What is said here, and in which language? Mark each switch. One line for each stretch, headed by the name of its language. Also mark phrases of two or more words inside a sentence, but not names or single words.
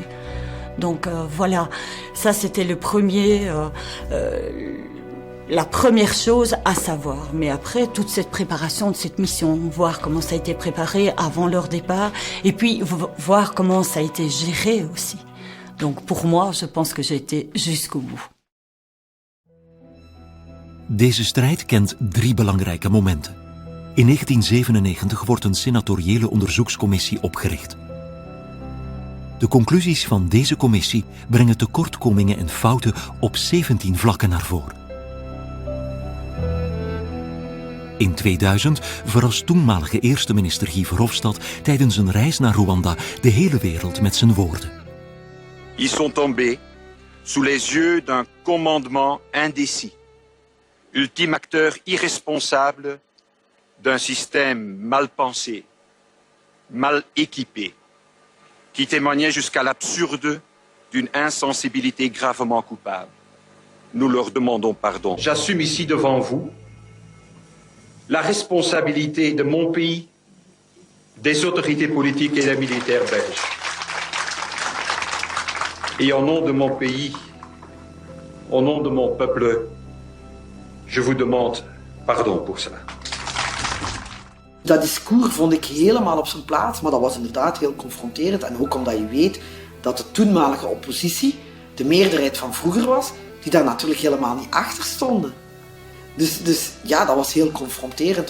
French: Donc voilà, ça c'était la première chose à savoir. Mais après, toute cette préparation de cette mission, voir comment ça a été préparé avant leur départ, et puis voir comment ça a été géré aussi. Donc pour moi, je pense que j'ai été jusqu'au bout.
Dutch: Deze strijd kent 3 belangrijke momenten. In 1997 wordt een senatoriële onderzoekscommissie opgericht. De conclusies van deze commissie brengen tekortkomingen en fouten op 17 vlakken naar voren. In 2000 verrast toenmalige eerste minister Guy Verhofstadt tijdens een reis naar Rwanda de hele wereld met zijn woorden.
French: Ils sont tombés sous les yeux d'un commandement indécis, ultime acteur irresponsable d'un système mal pensé, mal équipé, qui témoignait jusqu'à l'absurde d'une insensibilité gravement coupable. Nous leur demandons pardon. J'assume ici devant vous la responsabilité de mon pays, des autorités politiques et des militaires belges. Et au nom de mon pays, au nom de mon peuple, je vous demande pardon pour cela.
Dutch: Dat discours vond ik helemaal op zijn plaats, maar dat was inderdaad heel confronterend. En ook omdat je weet dat de toenmalige oppositie de meerderheid van vroeger was, die daar natuurlijk helemaal niet achter stonden. Dus ja, dat was heel confronterend.